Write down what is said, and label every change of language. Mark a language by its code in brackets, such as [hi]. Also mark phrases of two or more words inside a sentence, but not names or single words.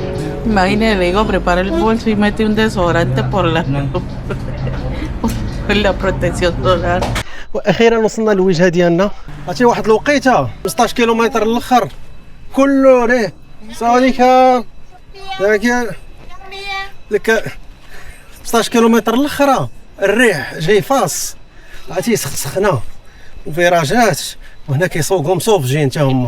[es] Imagínate, le digo, prepara el bolso y mete un desodorante por la protección solar. [ar] واخيرا وصلنا للوجهه ديالنا. عرفتي واحد الوقيته 15 كيلومتر الاخر كله ليه صالحه لك 15 كيلومتر الاخر الريح جاي فاص، عرفتي سخنه وفيراجات، وهنا كيسوقوا مصوفجين حتى هما.